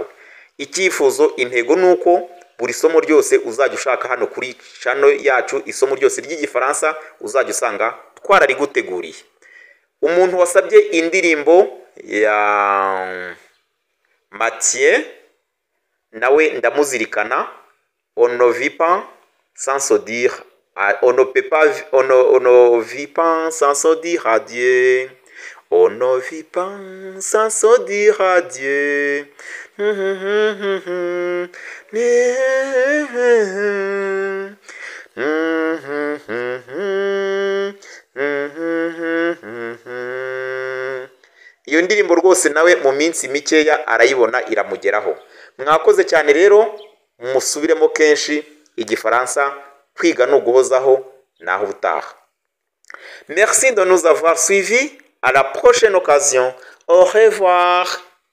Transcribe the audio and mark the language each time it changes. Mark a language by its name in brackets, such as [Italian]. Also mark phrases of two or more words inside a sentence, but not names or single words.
[Kinyarwanda] Icyifuzo intego nuko buri somo ryose uzajya ushaka hano kuri channel yacu, isomo ryose ry'igifaransa uzajya usanga twarariguteguriye. Umuntu wasabye indirimbo ya Mathieu nawe ndamuzirikana. [French] On ne vit pas sans se dire, on ne vit pas sans se dire adieu. On ne vit pas sans se dire adieu. [Kinyarwanda] Iyo ndirimbo rwose nawe mu minsi mikeya arayibona iramugeraho. Mwakoze cyane rero, musubiremo kenshi igifaransa, kwiga no guhozaho naho ubutaha. [French] Merci de nous avoir suivis. À la prochaine occasion. Au revoir.